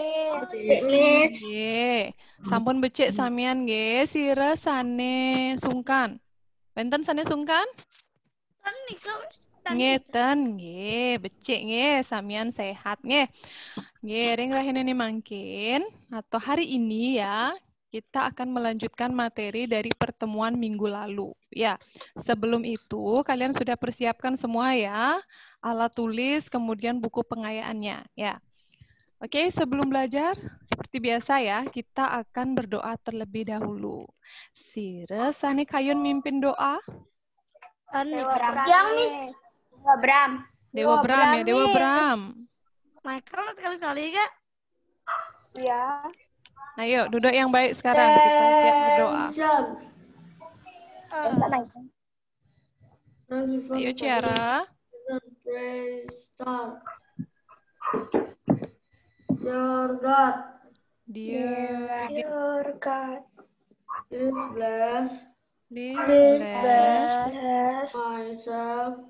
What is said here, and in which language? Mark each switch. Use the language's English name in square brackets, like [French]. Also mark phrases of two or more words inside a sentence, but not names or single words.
[Balinese] Nggih. Sampun becik samian nggih, sira sane sungkan. Benten sane sungkan? Ngeten nggih, becik nggih, samian sehat nggih. Nggih, ring rahene mangkin [Indonesian] atau hari ini ya, kita akan melanjutkan materi dari pertemuan minggu lalu. Ya, sebelum itu kalian sudah persiapkan semua ya, alat tulis, kemudian buku pengayaannya. Ya, oke, sebelum belajar, seperti biasa ya, kita akan berdoa terlebih dahulu. [Balinese] Sire, sani kayun mimpin doa. [Indonesian] Yang, Miss. Dewa Bram. Dewa Bram ya, Dewa Bram. Michael sekali-sekali, Kak. Iya. Ayo, duduk yang baik sekarang. Kita siap berdoa. Ayo, Ciara. [English] Dear God, Dear God. please bless please bless myself,